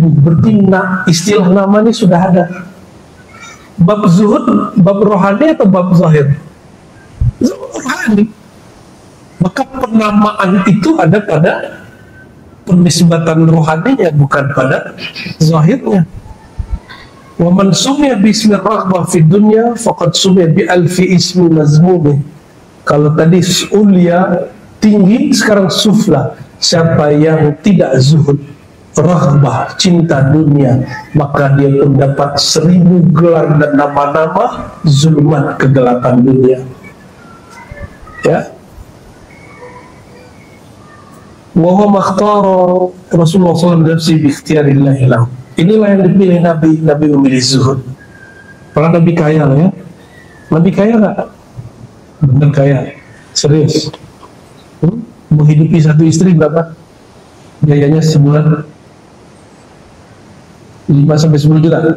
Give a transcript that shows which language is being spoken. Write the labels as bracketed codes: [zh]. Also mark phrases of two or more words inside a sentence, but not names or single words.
[id] Berarti istilah nama ini sudah ada. Bab zuhud, bab rohani atau bab zahir? Rohani. Maka penamaan itu ada pada penisbatan rohaninya, bukan pada zahirnya. [ar] ومن سمي باسم رغبة في الدنيا فقد سمي بألف اسم مذموم. [id] Kalau tadi ulia tinggi, sekarang sufla. Siapa yang tidak zuhud, raghbah, cinta dunia, maka dia pun dapat 1000 gelar dan nama-nama zulmat kegelapan dunia. Ya. [ar] وهو ما اختاره رسول الله ﷺ لنفسه باختيار الله له. [id] Inilah yang dipilih Nabi. Nabi memilih zuhud. Para Nabi kaya lah ya. Nabi kaya nggak? Benar kaya. Serius. Menghidupi satu istri berapa? Biayanya sebulan 5-10 juta.